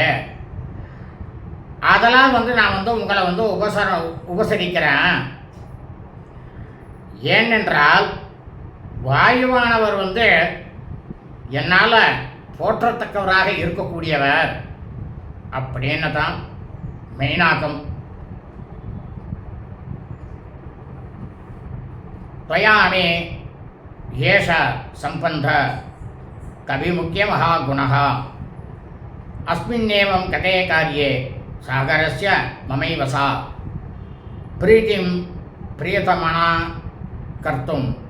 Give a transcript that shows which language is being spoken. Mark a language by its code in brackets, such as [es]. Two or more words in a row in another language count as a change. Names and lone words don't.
[ta] அதெல்லாம் நான் உங்களை உபசரிக்கிறேன். ஏனென்றால் வாயுவானவர் என்னால் போற்றத்தக்கவராக இருக்கக்கூடியவர் அப்படின்னு தான் மெயினாக்கம். [sa] त्वयामे येष सम्बन्ध कविमुख्य महागुणः अस्मिन्नेवं कथे कार्ये सागरस्य ममैव सा प्रीतिं प्रियतमना कर्तुं